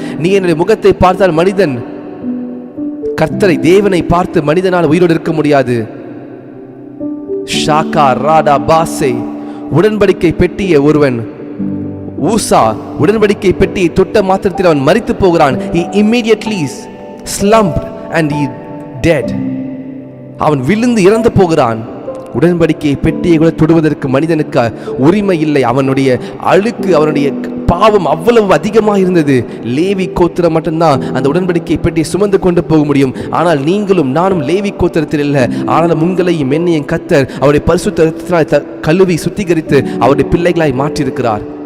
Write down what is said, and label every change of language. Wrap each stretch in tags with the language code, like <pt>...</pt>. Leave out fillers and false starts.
<ta>நீ என்னுடைய முகத்தை பார்த்தால் மனிதன் கர்த்தரை தேவனை பார்த்து மனிதனால் உயிரோடு இருக்க முடியாது. ஷாக்கா ராடா பாசே. உடன்படிக்கை பெட்டிய ஒருவன் ஊசா உடன்படிக்கை பெட்டியை தொட்ட மாத்திரத்தில் அவன் மரித்து போகிறான்.</ta> <en>He immediately slumped and he dead.</en> <ta>அவன் விழுந்து இறந்து போகிறான். உடன்படிக்கை பெட்டியை கூட தொடுவதற்கு மனிதனுக்கு உரிமை இல்லை. அவனுடைய அழுக்கு, அவனுடைய பாவம் அவ்வளவு அதிகமாக இருந்தது. லேவி கோத்திரம் மட்டும்தான் அந்த உடன்படிக்கை பெட்டியை சுமந்து கொண்டு போக முடியும். ஆனால் நீங்களும் நானும் லேவி கோத்திரத்தில் இல்லை. ஆனாலும் உங்களையும் என்னையும் கர்த்தர் அவருடைய பரிசுத்த கழுவி சுத்திகரித்து அவருடைய பிள்ளைகளாய் மாற்றியிருக்கிறார்.</ta>